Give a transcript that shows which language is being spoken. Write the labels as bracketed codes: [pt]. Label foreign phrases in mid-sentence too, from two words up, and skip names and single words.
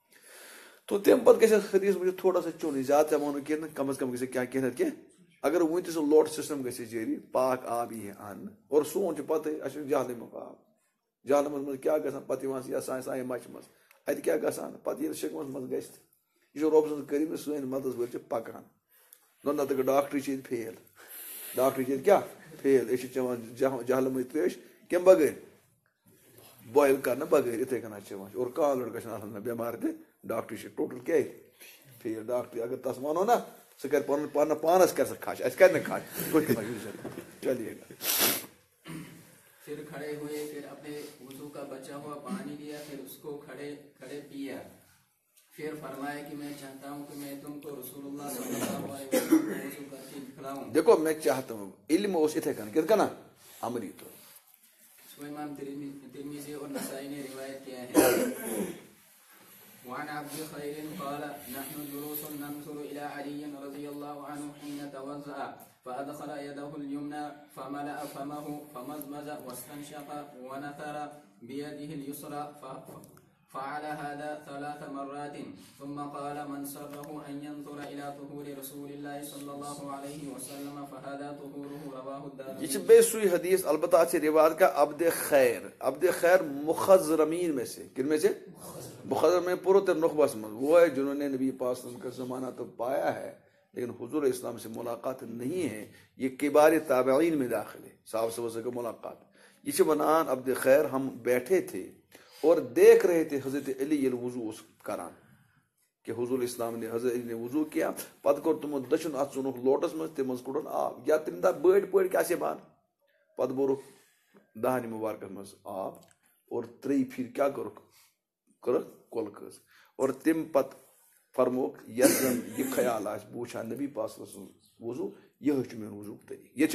[ks] تو تمہِ پتہٕ گژھِ حدیث وٕچھِتھ [ur] تھوڑا سا [ks] چوٚنٕے، زیادٕ تہِ ووٚنہٕ کینٛہہ کم از کم گژھِ کینٛہہ کینٛہہ نتہٕ کینٛہہ، اگر وُنہِ تہِ سُہ لوٹہٕ سسٹم گژھِ جٲری، پاک آب یی اننہٕ، اور سون چھُ پتہٕ اسہِ چھُ جہلمُک آب، جہلمس منٛز کیٛاہ گژھان پتہٕ یِوان یا سانہِ مچہِ منٛز، اتہِ کیٛاہ گژھان پتہٕ ییٚلہِ شِکمس منٛز گژھِ تہٕ یہِ چھُ رۄب سٕنٛز کٔرِمہٕ، سٲنۍ مدد وٲلۍ چھِ پکان، نتہٕ گٔے ڈاکٹری چھِ ییٚتہِ فیل، ڈاکٹری چھِ ییٚتہِ کیٛاہ فیل، أسۍ چھِ چٮ۪وان جہلمٕچ تریش کمہِ بغٲر، بویل کرنہٕ بغٲر، یِتھٕے کٔنۍ حظ چٮ۪وان، اور کانٛہہ لڑکہٕ چھُنہٕ آسان بٮ۪مار تہِ، ڈاکٹری چھِ ٹوٹل کیٛازِ فیل، ڈاکٹری اگر تس ونو نا سُہ کرِ پنُن پانس کرِ سُہ کھش، اسہِ کرِ نہٕ کھش، [ur] چلیے گا، پھر کھڑے ہوئے، پھر اپنے وضو کا بچا ہوا پانی لیا، پھر اس کو کھڑے کھڑے پیا، پھر فرمایا کہ میں چاہتا ہوں کہ میں تم کو رسول اللہ [ar] صلی اللہ علیہ وسلم [ur] کو وضو کر کے دکھلاؤں، دیکھو میں چاہتا ہوں، [ks] علم اوس یِتھٕے کٔنۍ کِتھ کٔنۍ عملی طور، [ur] سو امام ترمذی اور نسائی نے روایت کیا ہے، [ar] وعن عبد خير قال نحن جلوس ننظر إلى علي رضي الله عنه حين توضأ فأدخل يده اليمنى فملأ فمه فمزمز واستنشق ونثر بيده اليسرى فعل هذا 3 مرات ثم قال من سره أن ينظر إلى طهور رسول الله صلى الله عليه وسلم فهذا طهوره رواه الدارمي۔ [ks] یہ چھِ بیٚیہِ سُے حدیث، البتہ اتھ چھِ روایت کا عبد خیر، عبد خیر [ur] مخضرمین میں سے، کن میں سے؟ مخضرمین پورت نخبس میں، وہ ہے جنہوں نے نبی پاک [ar] صلی اللہ علیہ وسلم [ur] کا زمانہ تو پایا ہے لیکن حضور اسلام سے ملاقات نہیں ہے، یہ کبار تابعین میں داخل ہے، صاحب سے ملاقات، [ks] یہ چھِ ونان [ur] عبد خیر ہم بیٹھے تھے اور دیکھ رہے تھے حضرت علی ییٚلہِ [ks] وضو اوس کران [ur] کہ حضور اسلام نے حضرت علی نے وضو کیا، [ks] پتہٕ کوٚر تِمو دٔچھُن اتھ ژھُنُکھ لوٹس منٛز، تمہِ منٛز کوٚڑُن آب، یا تمہِ دۄہ بٔڑۍ پٲٹھۍ کیٛاہ سے بان، پتہٕ بوٚرُکھ دہنہِ مُبارکس منٛز آب اور 3 پھِرِ کیٛاہ کوٚرُکھ کۄل کٔژ، اور تمہِ پتہٕ فرموک یس زن یہ خیال آس بہ وچھا نبی پاک سن وضو یہ میون وضو طریقہ یہ